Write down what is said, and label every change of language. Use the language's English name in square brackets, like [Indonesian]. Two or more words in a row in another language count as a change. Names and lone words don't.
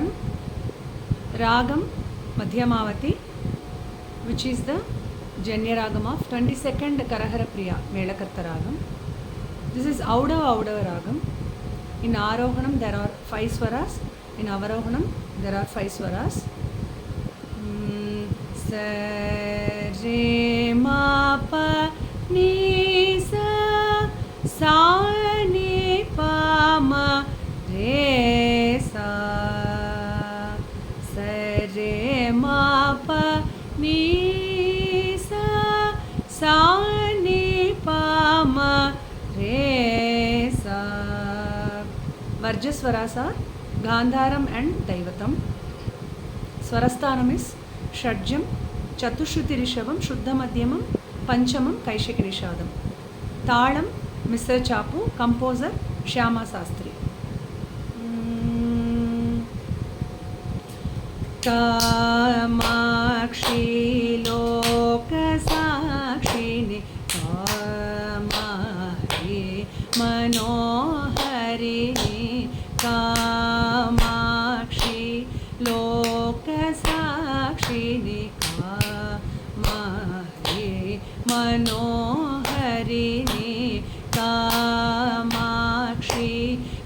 [English] Ragam Madhyamavati, which is the Janya Ragam of 22nd Karahara Priya Melakarta Ragam. This is Audava Ragam. In Arohanam there are 5 swaras. In Avarohanam there are 5 swaras. Sa re ma pa ni sa sa ni pa ma re sa. Sa re ma pa ni sa sa ni pa ma re sa. Varjaswaras are Gandharam and Daivatam. Swarasthanam is Shadjam, Chatushruti Rishabam, Shuddha Madhyamam, Panchamam, Kaishiki Rishadam. Talam, Mr. Chapu, composer Shyama Sastri. [Sanskrit] Kamakshi Lokasakshini Kamari Manoharini Kamakshi Lokasakshini Kamari Manoharini Kamakshi